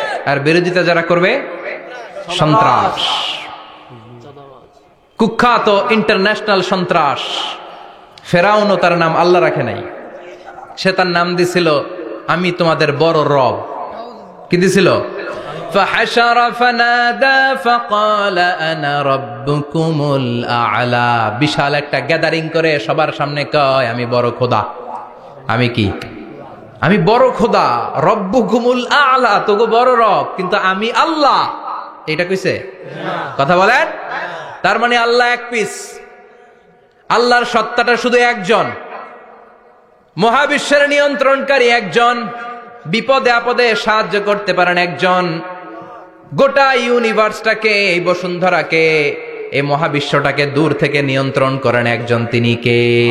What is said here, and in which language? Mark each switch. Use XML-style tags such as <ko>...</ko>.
<bn>আর বিরোধিতা যারা করবে সন্ত্রাস, কুখ্যাত ইন্টারন্যাশনাল সন্ত্রাস। ফেরাউনও তার নাম আল্লাহ রাখে নাই, সে তার নাম দিছিল আমি তোমাদের বড় রব। কি দিছিল?</bn> <ar>فحشر فنادى فقال انا ربكم الاعلى।</ar> <bn>বিশাল একটা গ্যাদারিং করে সবার সামনে কয় আমি বড় খোদা। আমি কি? আমি বড় খোদা, রব্বুকুমুল আ'লা, তোগো বড় রব, কিন্তু আমি আল্লাহ। এটা কইছে? কথা বলেন। তার মানে আল্লাহ এক পিস, আল্লাহর সত্তাটা শুধু একজন, মহাবিশ্বের নিয়ন্ত্রণকারী একজন, বিপদে আপদে সাহায্য করতে পারেন একজন, গোটা ইউনিভার্সটাকে, এই বসুন্ধরাকে, এই মহাবিশ্বটাকে দূর থেকে নিয়ন্ত্রণ করেন একজন, তিনি কে?</bn>